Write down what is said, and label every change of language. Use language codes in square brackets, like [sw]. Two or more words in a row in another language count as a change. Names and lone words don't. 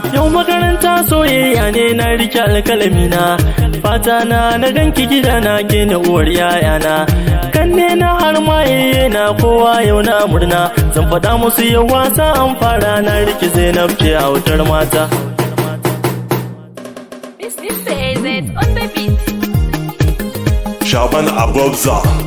[ha] Yau makaranta soyayya ne na rike alkalami na, fata na na ganki gida na ke na uwar yaya na. Kanne na har ma iyaye na kowa yau na murna, zan faɗa musu yau wasa an fara na rike Zainab ce autar mata. [en] Mister A Z on the beat. [ha] Shaban Abobza.